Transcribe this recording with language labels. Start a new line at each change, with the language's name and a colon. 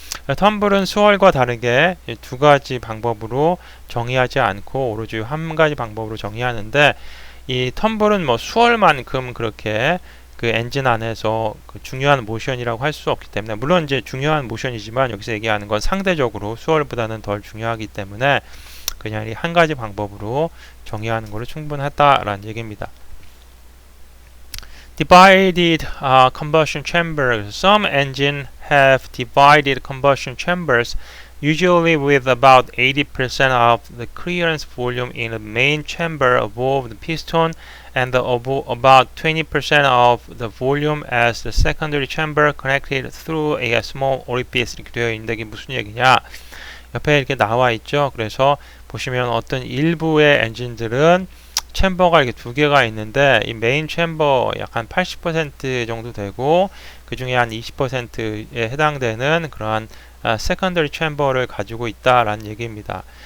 Korean: 텀블은 수월과 다르게 두 가지 방법으로 정의하지 않고 오로지 한 가지 방법으로 정의하는데 이 텀블은 뭐 수월만큼 그렇게 그 엔진 안에서 그 중요한 모션이라고 할 수 없기 때문에, 물론 이제 중요한 모션이지만 여기서 얘기하는 건 상대적으로 수월보다는 덜 중요하기 때문에 그냥 이 한 가지 방법으로 정의하는 것으로 충분하다라는 얘기입니다.
English: Divided combustion chamber. Some engines have divided combustion chambers, usually with about 80% of the clearance volume in the main chamber above the piston and about 20% of the volume as the secondary chamber connected through a small orifice.
Korean: 이렇게 되어 있는데 이게 무슨 얘기냐? 옆에 이렇게 나와 있죠. 그래서 보시면 어떤 일부의 엔진들은 챔버가 이렇게 두 개가 있는데 이 메인 챔버 약 한 80% 정도 되고 그 중에 한 20%에 해당되는 그러한 세컨더리 챔버를 가지고 있다라는 얘기입니다.